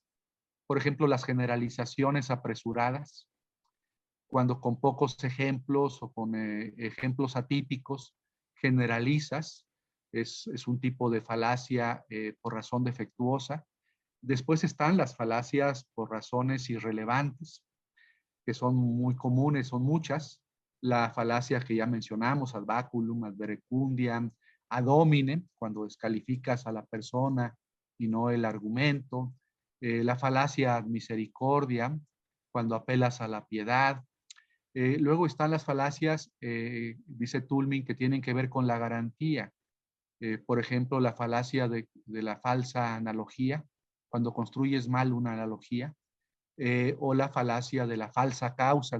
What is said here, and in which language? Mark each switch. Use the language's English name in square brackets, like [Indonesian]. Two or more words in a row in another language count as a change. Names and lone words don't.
[Spanish] Por ejemplo, las generalizaciones apresuradas, cuando con pocos ejemplos o con ejemplos atípicos generalizas, es un tipo de falacia por razón defectuosa. Después están las falacias por razones irrelevantes, que son muy comunes, son muchas. La falacia que ya mencionamos, [Latin] ad baculum, ad verecundiam, ad hominem, [Spanish] cuando descalificas a la persona y no el argumento. La falacia [Latin] ad misericordiam, [Spanish] cuando apelas a la piedad. Luego están las falacias, dice Toulmin, que tienen que ver con la garantía. Por ejemplo, la falacia de la falsa analogía, cuando construyes mal una analogía, o la falacia de la falsa causa.